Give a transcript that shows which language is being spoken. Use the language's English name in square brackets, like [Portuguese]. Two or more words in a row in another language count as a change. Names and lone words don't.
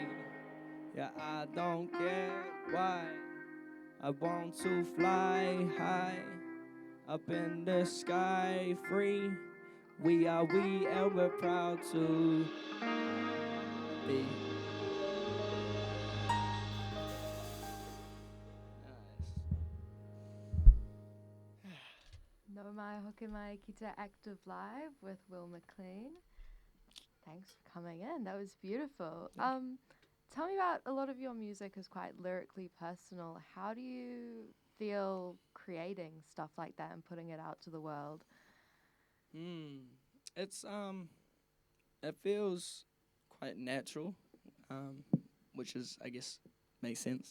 [English] Yeah, I don't get why I want to fly high up in the sky free. We are we and we're proud to be. [Māori] No mai hoke mai ki te Active Live with Will McClean. [English] Thanks for coming in. That was beautiful. Tell me about, a lot of your music is quite lyrically personal. How do you feel creating stuff like that and putting it out to the world? It's it feels quite natural, which is, I guess, makes sense.